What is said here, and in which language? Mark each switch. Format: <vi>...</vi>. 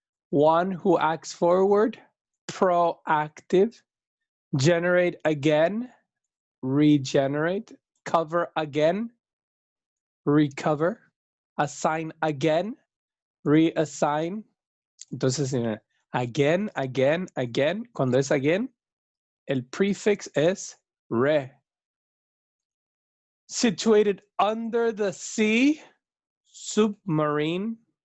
<en>One who acts forward, proactive. Generate again, regenerate. Cover again, recover. Assign again, reassign. Entonces, again, again, again.</en> <es>Cuando es again, el prefix es re.</es> <en>Situated under the sea, submarine.</en>